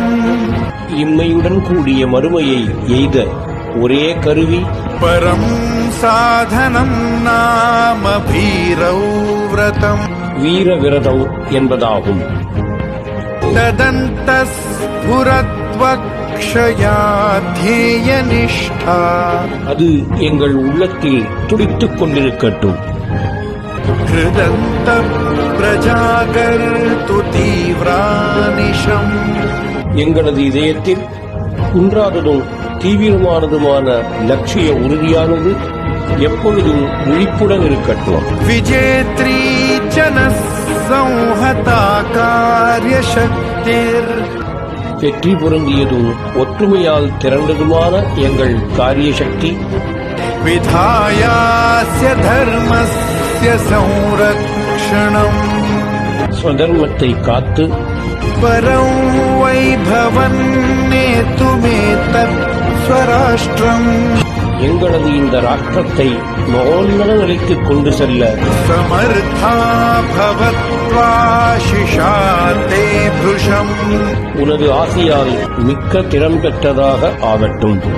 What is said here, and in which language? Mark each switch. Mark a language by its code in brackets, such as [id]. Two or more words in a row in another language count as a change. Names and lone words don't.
[ta] இம்மையுடன் கூடிய மறுமையை எய்த ஒரே கருவி [sa] परं साधनं नाम भीरौ व्रतम्. [ta] வீர விரதம் என்பதாகும். [sa] तदन्तस्फुरत्वक्षया निष्ठा. [ta] அது எங்கள் உள்ளத்தில் துடித்துக் கொண்டிருக்கட்டும். [sa] हृदन्त प्रजागर्तु तीव्रानिशम्. [ta] எங்களது இதயத்தில் குன்றாததும் தீவிரமானதுமான லட்சிய உறுதியானது எப்பொழுதும் விழிப்புடன் இருக்கட்டும். [sa] विजेत्री जनः संहता कार्यशक्तिर्. [ta] வெற்றி பொருந்தியதும் ஒற்றுமையால் திரண்டதுமான எங்கள் காரியசக்தி [sa] विधायास्य धर्मस्य संरक्षणम्. [ta] ஸ்வதர்மத்தை காத்து [sa] परं वैभवन्नेतुमेतत् स्वराष्ट्रम्. [ta] எங்களது இந்த ராஷ்டிரத்தை மகோன்னத நிலைக்கு கொண்டு செல்ல [sa] समर्था भवत्वाशिषा ते भृशम्. [ta] உனது ஆசியால் மிக்க திறம் பெற்றதாக ஆகட்டும்.